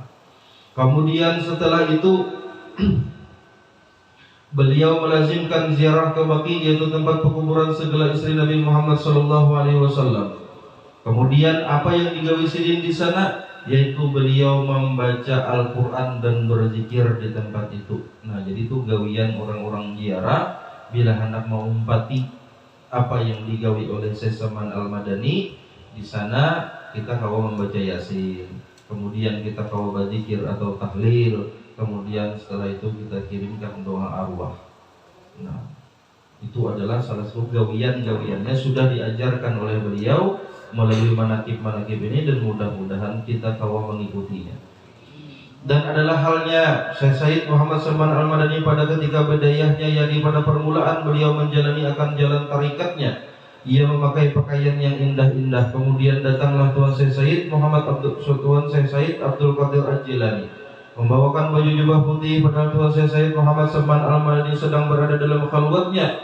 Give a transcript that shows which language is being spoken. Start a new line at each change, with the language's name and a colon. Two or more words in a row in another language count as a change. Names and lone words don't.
Indonesian: Kemudian setelah itu beliau melazimkan ziarah ke Baqi, yaitu tempat pekuburan segala istri Nabi Muhammad SAW. Kemudian apa yang digawi sidin di sana, yaitu beliau membaca Al-Quran dan berzikir di tempat itu. Nah, jadi itu gawian orang-orang ziarah bila hendak mengumpati apa yang digawi oleh Syekh Salman Al-Madani. Di sana kita kawa membaca Yasin, kemudian kita kawa berzikir atau tahlil, kemudian setelah itu kita kirimkan doa arwah. Nah, itu adalah salah satu gawian-gawiannya sudah diajarkan oleh beliau melalui manakib-manakib ini, dan mudah-mudahan kita kawa mengikutinya. Dan adalah halnya Syekh Said Muhammad Salman Al-Madani pada ketika bedayahnya, yakni pada permulaan beliau menjalani akan jalan tarikatnya. Ia memakai pakaian yang indah-indah. Kemudian datanglah Tuan Syekh Said Abdul Qadir Al-Jilani membawakan baju jubah putih, padahal Tuan Syekh Said Muhammad Salman Al-Madani sedang berada dalam khalwatnya.